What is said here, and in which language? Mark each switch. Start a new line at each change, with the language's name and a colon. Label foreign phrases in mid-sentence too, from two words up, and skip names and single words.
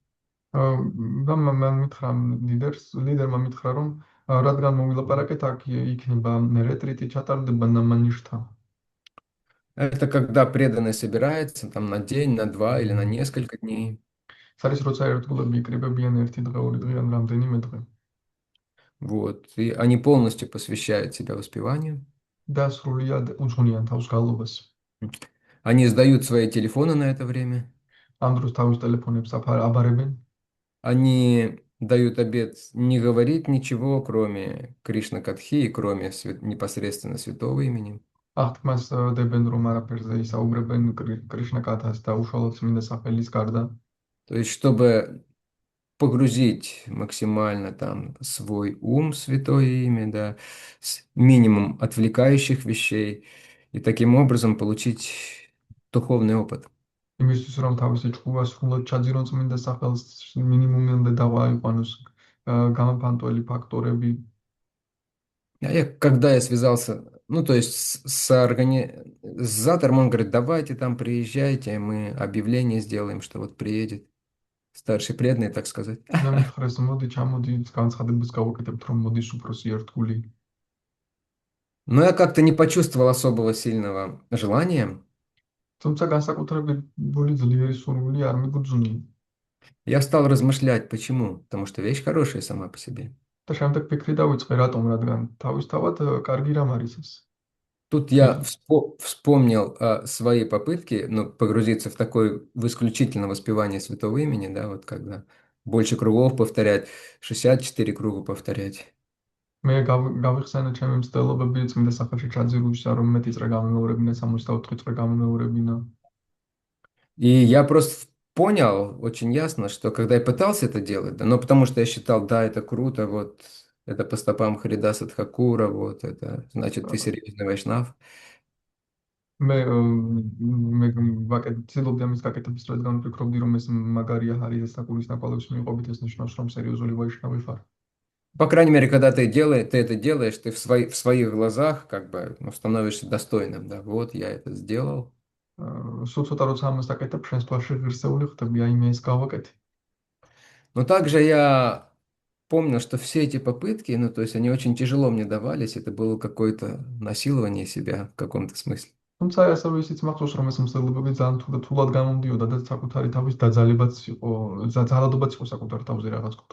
Georgian: და მან მითხრა ლიდერმა მითხრა რომ რადგან მოვილაპარაკეთ აქ იქნება რეტრიტი ჩატარდება ნამანიშთან.
Russian: Это когда преданный собирается там на день, на два или на несколько дней.
Georgian: ეს არის როცა ერთგულები იკრიბებიან ერთი დღე, ორი დღე ან რამდენიმე დღე
Russian: Вот. И они полностью посвящают себя воспеванию.
Georgian: და სრულიად უძღვნიან თავს გალობას.
Russian: Они сдают свои телефоны на это время.
Georgian: ამ დროს თავის ტელეფონებს აბარებენ
Russian: Они дают обет не говорить ничего, кроме Кришна Катхи и кроме непосредственно святого имени.
Georgian: აღთქმას დებენ რომ არაფერზე ისაუბრებენ კრიშნა კათას და უშუალოდ წმინდა სახელის გარდა.
Russian: То есть, чтобы погрузить максимально там свой ум в святое имя, да, с минимум отвлекающих вещей, и таким образом получить духовный опыт.
Georgian: იმისთვის რომ თავისი ჭკუა სრულად ჩაძირონ წმინდა სახელს მინიმუმამდე დავაიყვანოს გამოფანტველი ფაქტორები.
Russian: Когда я связался, ну, то есть с организатором, он говорит, давайте там приезжайте, мы объявление сделаем, что вот приедет старший преданный, так сказать.
Georgian: მე მითხრეს მოდი ჩამოდი განცხადებას გავაკეთებთ რომ მოდის უფროსი ერთგული.
Russian: Но я как-то не почувствовал особого сильного желания.
Georgian: თუმცა განსაკუთრებული ძლიერი სურვილი არ მიგუძვნია.
Russian: Я стал размышлять, почему? Потому что вещь хорошая сама по себе.
Georgian: და შემდეგ ფიქრი დავიწყე რატომ, რადგან თავისთავად კარგი рам არის ეს.
Russian: Тут я вспомнил свои попытки, ну, погрузиться в такое, в исключительно воспевание святого имени, да, вот когда больше кругов повторять, 64 круга повторять.
Georgian: მე გავიხსენე ჩემი მცდელობები წმინდა სახელში ჩაძირვისა რომ მეტი წრე გამემეორებინა 64 წრე გამემეორებინა.
Russian: И я просто понял очень ясно, что когда я пытался это делать, да, но потому что я считал, да, это круто, вот, это по стопам Харидаса Тхакура, вот, это значит, ты серьезный вайшнав.
Georgian: მე მე ვაკეთებდი ამის გაკეთების რადგან ვფიქრობდი რომ ეს მაგარია ჰარიას თაკურის ნაკვალევს მიყვებით ეს ნიშნავს რომ სერიოზული ვაიშნავი ხარ.
Russian: По крайней мере, когда ты это делаешь, ты в своих глазах как бы ну, становишься достойным, да, вот, я это сделал.
Georgian: სულ ცოტა როცა ამას აკეთებ შენს თვალში ღირსეული ხდები აი მე ეს გავაკეთე.
Russian: Но также я помню, что все эти попытки, ну, то есть они очень тяжело мне давались, это было какое-то насилование себя в каком-то смысле.
Georgian: თუმცა ასევე ისიც მახსოვს რომ ეს მსახურებები ძალიან თულად გამომდიოდა და საკუთარი თავის დაძალებაც იყო ძალადობაც იყო საკუთარ თავზე რაღაც კუთხე.